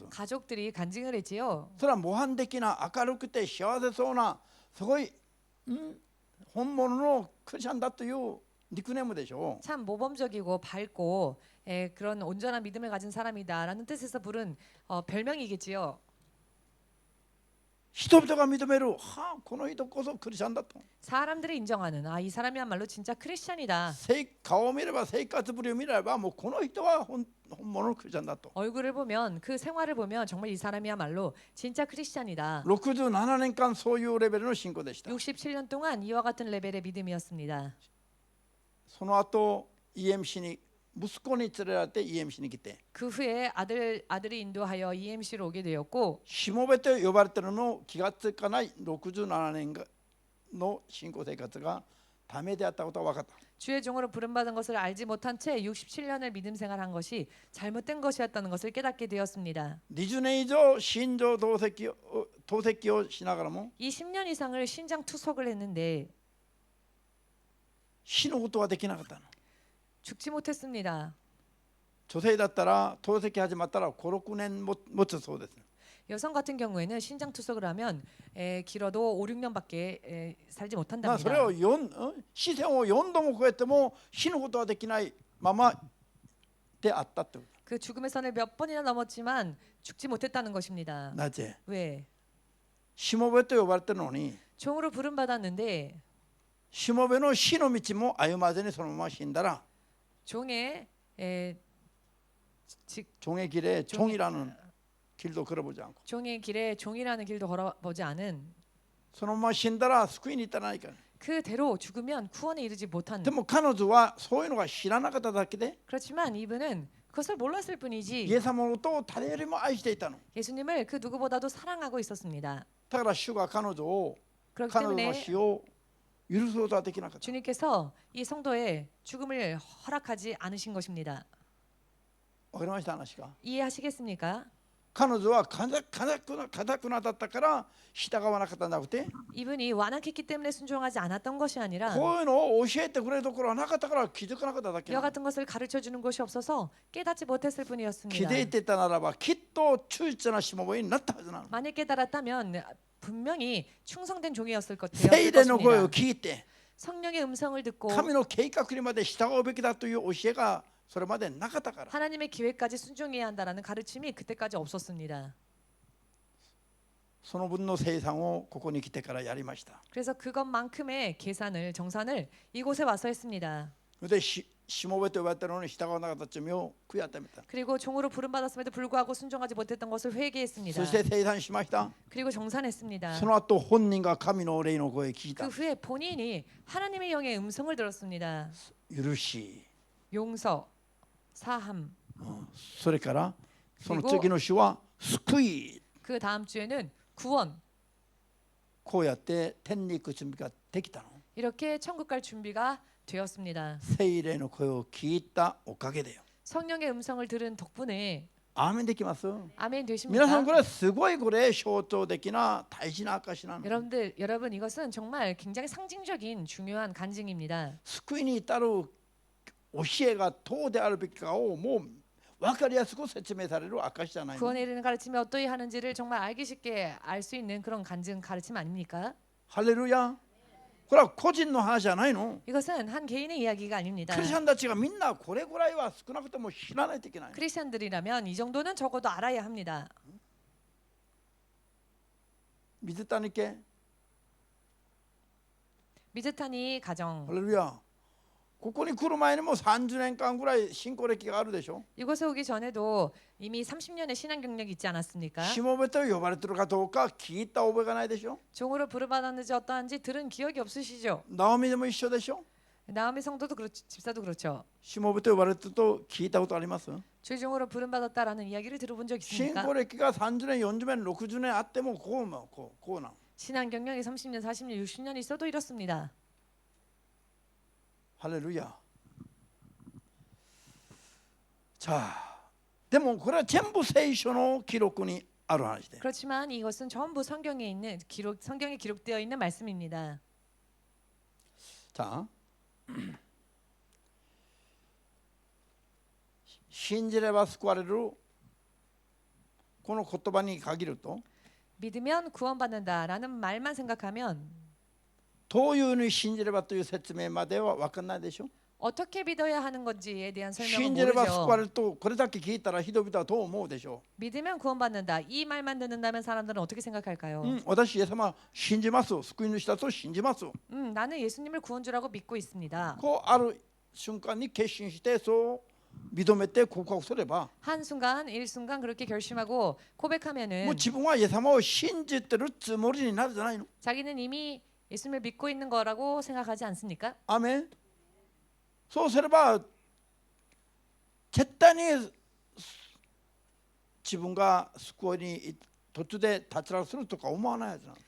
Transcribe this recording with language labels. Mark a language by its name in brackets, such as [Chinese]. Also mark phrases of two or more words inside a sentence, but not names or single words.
[Korean] 가족들이 간증을 했지요. [Japanese] それは模範的な明るくて幸せそうなすごい、本物のクリスチャンだというニックネームでしょ [Korean] 참 모범적이고 밝고 그런 온전한 믿음을 가진 사람이다라는 뜻에서 부른 별명이겠지요. [Japanese] 人々が認める、はあ、この人こそクリスチャンだと [Korean] 사람들이 인정하는 이 사람이야말로 진짜 크리스찬이다. [Japanese] 顔を見れば生活ぶりを見ればもうこの人は本物のクリスチャンだと [Korean] 얼굴을 보면 그 생활을 보면 정말 이 사람이야말로 진짜 크리스찬이다. [Japanese] 67 年間そういうレベルの信仰でした [Korean] 67년 동안 이와 같은 레벨의 믿음이었습니다. [Japanese] その後 EMC に息子に連れられて EMC に来て [Korean] 그 후에 아들이 인도하여 EMC로 오게 되었고 [Japanese] しもべと呼ばれてるのを気がつかない67年の信仰生活がダメであったことが分かった [Korean] 주의 종으로 부름받은 것을 알지 못한 채 67년을 믿음 생활한 것이 잘못된 것이었다는 것을 깨닫게 되었습니다. [Japanese] 20 年以上信条同席をしながらも [Korean] 이 10년 이상을 신장 투석을 했는데 [Japanese] 死ぬことはできなかったの [Korean] 죽지 못했습니다. [Japanese] 女性だったら透析始まったら5、6年持つそうです [Korean] 여성 같은 경우에는 신장 투석을 하면 길어도 5, 6년밖에 살지 [Japanese] まあ [Korean] 못한답니다. [Japanese] それを死線を4度も超えても死ぬことはできないままであったと [Korean] 그 죽음의 선을 몇 번이나 넘었지만 죽지 못했다는 것입니다. [Japanese] なぜ [Korean] 왜? [Japanese] しもべと呼ばれてるのに [Korean] 종으로 부름받았는데 [Japanese] しもべの死の道も歩まずにそのまま死んだら [Korean] 종의 종의 길에 종이라는 길도 걸어보지 않고 종의 길에 종이라는 길도 걸어보지 않은 [Japanese] そのまま死んだら救いに至らないから [Korean] 그대로 죽으면 구원에 이르지 못한 [Japanese] でも彼女はそういうのが知らなかっただけで [Korean] 그렇지만 이분은 그것을 몰랐을 [Japanese] イエ [Korean] 뿐이지 [Japanese] ス様のことを誰よりも愛していたの [Korean] 예수님을 그 누구보다도 사랑하고 있었습니다. [Japanese] だから主が彼女を [Korean] 그렇기 [Japanese] 彼女の [Korean] 때문에 [Japanese] 死を許すことはできなかった [Korean] 주님께서 이 성도의 죽음을 허락하지 않으신 것입니다. [Japanese] わかりました話が [Korean] 이해하시겠습니까? [Japanese] 彼女はかたくなだったから従わなかったんじゃなくて [Korean] 이분이 완악했기 때문에 순종하지 않았던 것이 아니라 [Japanese] こういうのを教えてくれるところはなかったから気づかなかっただけ [Korean] 이와 [Japanese] なの [Korean] 같은 것을 가르쳐 주는 곳이 없어서 깨닫지 못했을 [Japanese] 気 [Korean] 뿐이었습니다. [Japanese] づいてたならばきっと忠実なしもべになったはずなの [Korean] 만약 깨달았다면 분명히 충성된 종이었을 [Japanese] 聖霊の声を [Korean] 것입니다. [Japanese] 聞いて [Korean] 성령의 음성을 듣고 [Japanese] 神の計画にまで従うべきだという教えがそれまでなかったから [Korean] 하나님의 기회까지 순종해야 한다라는 가르침이 그때까지 없었습니다. [Japanese] その分の生産をここに来てからやりました [Korean] 그래서 그것만큼의 정산을 이곳에 와서 했습니다. [Japanese] でしもべと呼ばれたのに従わなかった罪を悔やみた [Korean] 그리고 종으로 부름받았음에도 불구하고 순종하지 못했던 것을 회개했습니다. [Japanese] そして生産しました [Korean] 그리고 정산했습니다. [Japanese] その後本人が神の霊の声を聞い [Korean] 그 [Japanese] た [Korean] 후에 본인이 하나님의 영의 음성을 들었습니다. [Japanese] 許し [Korean] 용서, 사함. [Japanese] それからその次の週は救い [Korean] 그 다음 주에는 구원. [Japanese] こうやって天に行く準備ができたの [Korean] 이렇게 천국 갈 준비가 되었습니다. [Japanese] 聖霊の声を聞いたおかげだよ [Korean] 성령의 음성을 들은 덕분에 [Japanese] アーメンできます [Korean] 아멘 [Japanese] 皆 [Korean] 되십니까? [Japanese] さんこれはすごいこれ象徴的な大事な証なの [Korean] 여러분 이것은 정말 굉장히 상징적인 중요한 간증입니다. [Japanese] 救いに至る教えがどうであるべきかをもう分かりやすく説明される証じゃないの。 [Korean] 구원에 이르는 가르침이 어떠히 하는지를 정말 알기 쉽게 알 수 있는 그런 간증 가르침 아닙니까? [Japanese] ハレルヤ。これは個人の話じゃないの。 [Korean] 이것은 한 개인의 이야기가 아닙니다. [Japanese] クリスチャンたちがみんなこれぐらいは少なくとも知らないといけない。 [Korean] 크리스천들이라면 이 정도는 적어도 알아야 합니다. [Japanese] 水谷家、 [Korean] 미즈타니 가정, [Japanese] ハレルヤ。ここに来る前にも30年間ぐらい信仰歴があるでしょ。 [Korean] 이곳에 오기 전에도 이미 30년의 신앙 경력이 있지 않았습니까? [Japanese] しもべと呼ばれてるかどうか聞いた覚えがないでしょ。 [Korean] 종으로 부름받았는지 어떠한지 들은 기억이 없으시죠? [Japanese] ナオミでも一緒でしょ。 [Korean] 나오미 성도도 그렇죠, 집사도 그렇죠. [Japanese] しもべと呼ばれてると聞いたことあります。 [Korean] 주종으로 부름받았다라는 이야기를 들어본 적 [Japanese] 信 [Korean] 있습니까? [Japanese] 仰歴が30年、40年、60年あってもこうなん。 [Korean] 신앙 경력이 30년, 40년, 60년 있어도 이렇습니다. [Japanese] ハレルヤ。자、でもこれは全部聖書の記録にある話で。 [Korean] 그렇지만 이것은 전부 성경에 있는 성경에 기록되어 있는 말씀입니다. 자, [Japanese] 信じれば救われるこの言葉に限ると、 [Korean] 믿으면 구원받는다라는 말만 생각하면 [Japanese] どういうふうに信じればという説明までは分かんないでしょ。 [Korean] 어떻게 믿어야 하는 건지에 대한 설명은 [Japanese] 信じれば救わ [Korean] 모르죠. [Japanese] れるとこれだけ聞いたら人々はどう思うでしょ [Korean] 믿으면 구원받는다. 이 말만 듣는다면 사람들은 어떻게 생각할까요? [Japanese] う。私イエス様信じます。救い主だと信じます。 [Korean] 나는 예수님을 구원주라고 믿고 있습니다. [Japanese] こうある瞬間に決心してそう認めて告白すれば、 [Korean] 한순간 일순간 그렇게 결심하고 [Japanese] もう [Korean] 고백하면은 [Japanese] 自分はイエス様を信じてるつもりになるじゃないの。 [Korean] 자기는 이미 예수님을 믿고 있는 거라고 생각하지 않습니까? [Japanese] アメン。そうすれば絶対に自分が救いに途中で脱落するとか思わないはずなの。